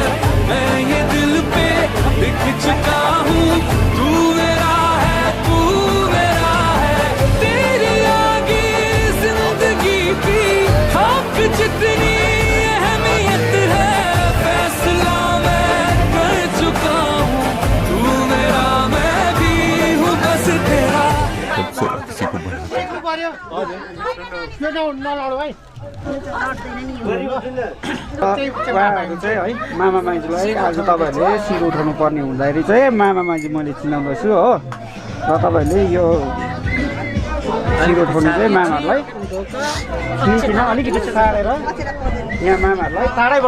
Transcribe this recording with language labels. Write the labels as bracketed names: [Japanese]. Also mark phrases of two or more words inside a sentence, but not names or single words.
[Hindi] मैं ये दिल पे लिख चुका हूँ, तू मेरा है, तू मेरा है, तेरी आगे जिंदगी की खाक जितनी अहमियत है, फैसला मैं कर चुका हूँ, तू मेरा मैं भी हूँ बस तेरा। [Nepali] उहाँहरू चाहिँ है मामा माइजूलाई आज तपाईँहरूले शिर उठाउनु पर्ने हुँदाखेरि चाहिँ मामा माइजू मैले चिनाउँदैछु हो। र तपाईँहरूले यो शिर उठाउनु चाहिँ मामाहरूलाई किन अलिकति सारेर यहाँ मामाहरूलाई टाढैबाट